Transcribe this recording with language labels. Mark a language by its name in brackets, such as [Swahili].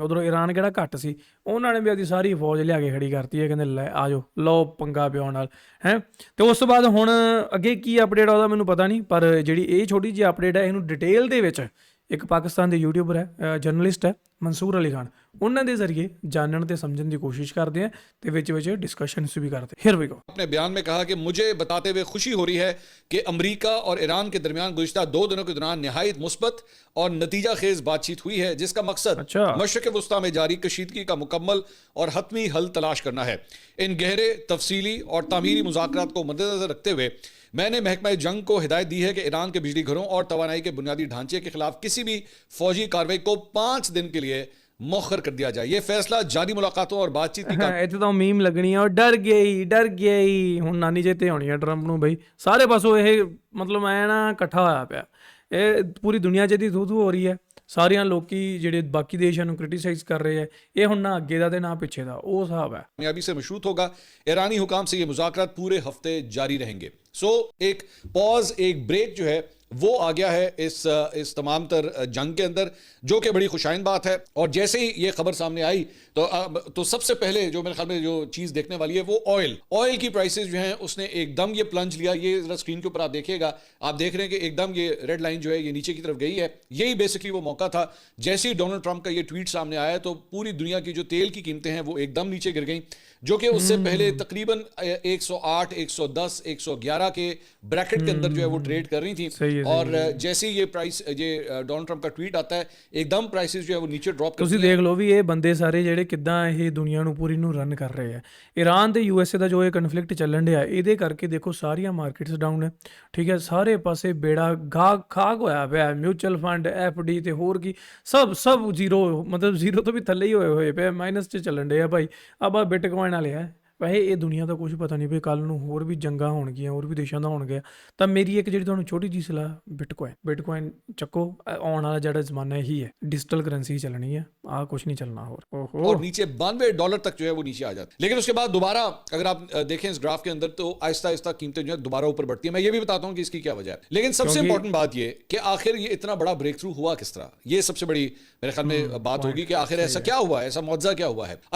[Punjabi] ਉਧਰੋਂ ਈਰਾਨ ਕਿਹੜਾ ਘੱਟ ਸੀ, ਉਹਨਾਂ ਨੇ ਵੀ ਆਪਣੀ ਸਾਰੀ ਫੌਜ ਲਿਆ ਕੇ ਖੜੀ ਕਰਤੀ ਹੈ, ਕਹਿੰਦੇ ਲੈ ਆ ਜਾਓ ਲਓ ਪੰਗਾ ਪਿਓ ਨਾਲ ਹੈ। ਤੇ ਉਸ ਤੋਂ ਬਾਅਦ ਹੁਣ ਅੱਗੇ ਕੀ ਅਪਡੇਟ ਆ ਉਹਦਾ ਮੈਨੂੰ ਪਤਾ ਨਹੀਂ, ਪਰ ਜਿਹੜੀ ਇਹ ਛੋਟੀ ਜਿਹੀ ਅਪਡੇਟ ਹੈ ਇਹਨੂੰ ਡਿਟੇਲ ਦੇ ਵਿੱਚ ਇੱਕ ਪਾਕਿਸਤਾਨ ਦੇ ਯੂਟਿਊਬਰ ਹੈ, ਜਰਨਲਿਸਟ ਹੈ ਮਨਸੂਰ ਅਲੀ ਖਾਨ, ਉਹਨਾਂ ਦੇ ਜ਼ਰੀਏ [Hindi] जानने ਤੇ समझने की कोशिश करते हैं [Punjabi] ਤੇ ਵਿੱਚ [Hindi] डिस्कशंस भी करते हैं। Here we go. अपने बयान में कहा कि मुझे बताते हुए खुशी हो रही है कि अमेरिका और ईरान के दरमियान गुज़िश्ता 2 दिनों के दौरान निहायत मुस्बत और नतीजा खेज बातचीत हुई है, जिसका मकसद मशरक़ वस्ता में जारी कशीदगी का मुकम्मल और हतमी हल तलाश करना है। इन गहरे तफसीली और तामीरी मुज़ाकरात को मद्देनज़र रखते हुए मैंने महकमा जंग को हिदायत दी है कि ईरान के बिजली घरों और तवानाई के बुनियादी ढांचे के खिलाफ किसी भी फौजी कार्रवाई को 5 दिन के लिए मौखर कर दिया जाए। ये फैसला जारी मुलाकातों और बातचीत की [Punjabi] ਇੱਥੇ ਤਾਂ ਮੀਮ ਲੱਗਣੀ ਆ, ਡਰ ਗਿਆ ਹੀ ਹੁਣ ਨਾਨੀ ਜੇ ਤੇ ਆਉਣੀ ਆ ਟਰੰਪ ਨੂੰ ਬਈ, ਸਾਰੇ ਪਾਸੋਂ ਇਹ ਮਤਲਬ ਐ ਨਾ ਇਕੱਠਾ ਹੋਇਆ ਪਿਆ, ਇਹ ਪੂਰੀ ਦੁਨੀਆ 'ਚ ਇਹਦੀ ਥੂ ਹੋ ਰਹੀ ਹੈ। ਸਾਰਿਆਂ ਲੋਕੀ ਜਿਹੜੇ ਬਾਕੀ ਦੇਸ਼ਾਂ ਨੂੰ ਕ੍ਰਿਟਿਸਾਈਜ਼ ਕਰ ਰਹੇ ਹੈ, ਇਹ ਹੁਣ ਨਾ ਅੱਗੇ ਦਾ ਤੇ ਨਾ ਪਿੱਛੇ ਦਾ ਉਹ ਹਿਸਾਬ ਹੈ। [Hindi] कामयाबी से मशरूत होगा। ईरानी हुकाम से ये मुज़ाकरात पूरे हफ्ते जारी रहेंगे। सो एक पॉज, एक ब्रेक जो है वो आ गया है इस तमाम तर जंग के अंदर, जो कि बड़ी खुशाइन बात है। और जैसे ही ये खबर सामने आई तो सबसे पहले जो मेरे ख्याल में जो चीज़ देखने वाली है वो ऑयल की प्राइसेस जो हैं उसने एकदम ये प्लंज लिया। ये ज़रा स्क्रीन के ऊपर आप देखिएगा, आप देख रहे हैं कि एकदम ये रेड लाइन जो है ये नीचे की तरफ गई है। यही बेसिकली वो मौका था, जैसे ही डोनाल्ड ट्रंप का ये ट्वीट सामने आया तो पूरी दुनिया की जो तेल की कीमतें हैं वो एकदम नीचे गिर गई, जो कि उससे पहले तकरीबन 108, 110, 111 के ब्रैकेट के अंदर जो है वो ट्रेड कर रही थी। और जैसे ही ये प्राइस ये डोनाल्ड ट्रंप का ट्वीट आता है एकदम प्राइसेस जो है वो नीचे ड्रॉप करती हैं। [Punjabi] ਤੁਸੀਂ ਦੇਖ ਲਓ ਵੀ ਇਹ ਬੰਦੇ ਸਾਰੇ ਜਿਹੜੇ ਕਿੱਦਾਂ ਇਹ ਦੁਨੀਆ ਨੂੰ ਪੂਰੀ ਨੂੰ ਰਨ ਕਰ ਰਹੇ ਆ। ਈਰਾਨ ਤੇ ਯੂਐਸਏ ਦਾ ਜੋ ਇਹ ਕਨਫਲਿਕਟ ਚੱਲਣ ਡਿਆ, ਇਹਦੇ ਕਰਕੇ ਦੇਖੋ ਸਾਰੀਆਂ ਮਾਰਕੀਟਸ ਡਾਊਨ ਹੈ, ਠੀਕ ਹੈ, ਸਾਰੇ ਪਾਸੇ ਬੇੜਾ ਖਾਕ ਹੋਇਆ ਪਿਆ, ਮਿਊਚੁਅਲ ਫੰਡ, ਐਫਡੀ ਤੇ ਹੋਰ ਕੀ ਸਭ ਜ਼ੀਰੋ, ਮਤਲਬ ਜ਼ੀਰੋ ਤੋਂ ਵੀ ਥੱਲੇ ਹੀ ਹੋਏ ਪਏ, ਮਾਈਨਸ 'ਚ ਚੱਲਣ ਡੇ ਆ ਭਾਈ। ਆਹ ਬਿਟਕੋਇਨ ਵਾਲੇ ਆ, ਵੈਸੇ ਇਹ ਦੁਨੀਆ ਦਾ ਕੁਝ ਪਤਾ ਨਹੀਂ ਵੀ ਕੱਲ ਨੂੰ ਹੋਰ ਵੀ ਜੰਗਾਂ ਹੋਣਗੀਆਂ, ਹੋਰ ਵੀ ਦੇਸ਼ਾਂ ਦਾ ਹੋਣਗੇ। ਤਾਂ ਮੇਰੀ ਇੱਕ ਜਿਹੜੀ ਤੁਹਾਨੂੰ ਛੋਟੀ ਜਿਹੀ ਸਲਾਹ, ਬਿਟਕੋਇਨ ਚੱਕੋ, ਆਉਣ ਵਾਲਾ ਜਿਹੜਾ ਜ਼ਮਾਨਾ ਇਹੀ ਹੈ, डिजिटल करेंसी ਚੱਲਣੀ है, ਆਹ ਕੁਝ [Hindi] नहीं चलना। और नीचे $92 तक जो है वो नीचे आ जाता है। लेकिन उसके बाद दोबारा अगर आप देखें इस ग्राफ के अंदर तो आहिस्ता आहिस्ता कीमतें जो है दोबारा ऊपर बढ़ती है। मैं ये भी बताता हूँ कि इसकी क्या वजह है, लेकिन सबसे इंपॉर्टेंट बात ये कि आखिर ये इतना बड़ा ब्रेक थ्रू हुआ किस तरह, ये सबसे बड़ी मेरे ख्याल में बात होगी कि आखिर ऐसा क्या हुआ है, ऐसा मुआवजा क्या हुआ है।